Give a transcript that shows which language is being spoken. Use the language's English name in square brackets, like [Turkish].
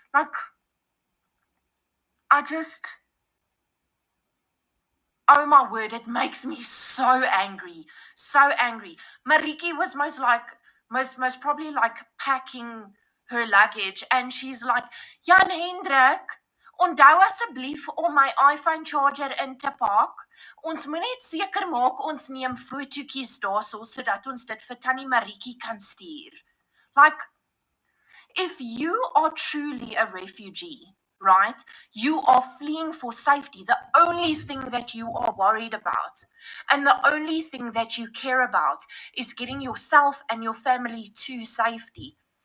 [English] Like, oh my word, it makes me so angry. So angry. Mariki was most probably like packing her luggage, and she's like, Jan Hendrik, [Afrikaans] onthou asseblief om my iPhone charger in te pak. Ons moet net seker maak ons neem fotootjies daarso sodat ons dit vir Tannie Mariki kan stuur. [English] Like, if you are truly a refugee, right, you are fleeing for safety, the only thing that you are worried about and the only thing that you care about is getting yourself and your family to safety.